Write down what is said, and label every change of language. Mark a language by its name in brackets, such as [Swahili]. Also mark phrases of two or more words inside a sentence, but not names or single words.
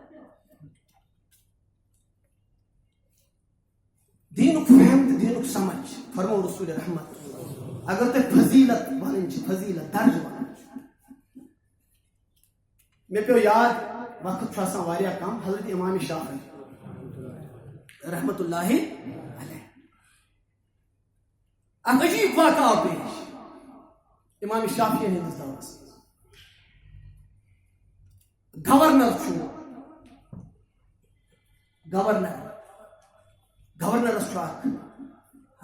[Kashmiri] دینک فہم تہٕ دینک سمجھ فرمو رسول رحمت اگر تۄہہِ فضیلت ونٕنۍ چھِ فضیلت درج ونٕنۍ چھِ مےٚ پیوٚو یاد وقت چھُ آسان واریاہ کم حضرت امام شافعی [Arabic] رحمت اللہ علیہ [Kashmiri] اکھ عجیب واقعہ آو پیش امام شافعی ہٕنٛدِس دورس گورنر چھُ گورنرس چھُ اکھ اَسہِ